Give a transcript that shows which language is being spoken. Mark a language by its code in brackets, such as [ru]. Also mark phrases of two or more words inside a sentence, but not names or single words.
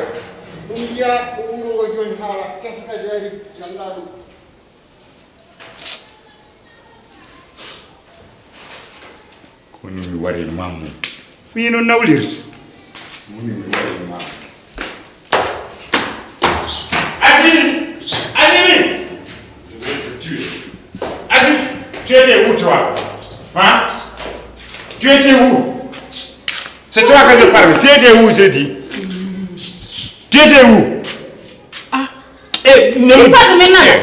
[ff] ɗum jiya ko wuro ngo joni haala keska jari ganda ɗum koni mi wari mamum fino nawlirta woni mi wari mamum Azimi, [fr] je vais te tuer. Azimi, tu étais où toi? Hein? Tu étais où? C'est toi que je parle. Tu étais où, j'ai dit? Tu étais où? Ne me parle maintenant.